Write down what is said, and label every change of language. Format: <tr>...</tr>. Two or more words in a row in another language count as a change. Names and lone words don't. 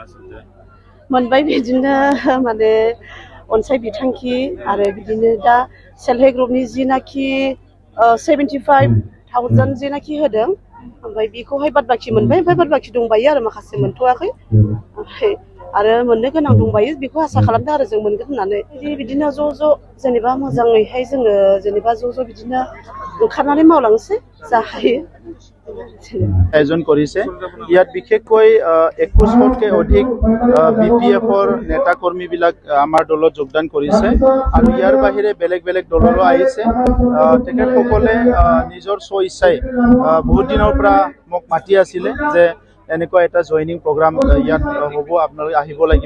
<brx>मोनबाय बिदिनो माने अनसाय बिथांखि आरो बिदिनो दा</brx> <en>self help group</en> <brx>जिनाखि 75,000 जेनाखि होदों, ओमफ्राय बेखौहाय बाद बाखि मोनबाय। ओमफ्राय बाद बाखि दंबायो आरो माखासे मोनथ'वाखै, ओमफ्राय आरो मोननो गोनां दंबायो। बेखौ आसा खालामदों आरो जों मोनगोन होननानै। बिदिनो ज' जेनेबा मोजाङैहाय जोङो जेनेबा ज' बिदिनो ओंखारनानै मावलांसै जा हायो।</brx> <as>आयोजन কৰিছে। ইয়াত বিশেষকৈ 2100তকৈ অধিক BPFৰ নেতা কৰ্মীবিলাক আমাৰ দলত যোগদান কৰিছে আৰু ইয়াৰ বাহিৰে বেলেগ বেলেগ দলৰো আহিছে। তেখেতসকলে নিজৰ স্বইচ্ছাই বহুত দিনৰ পৰা মোক মাতি আছিলে যে এনেকুৱা এটা</as> <en>joining program</en> <as>ইয়াত হ'ব, আপোনালোকে আহিব লাগিব।</as>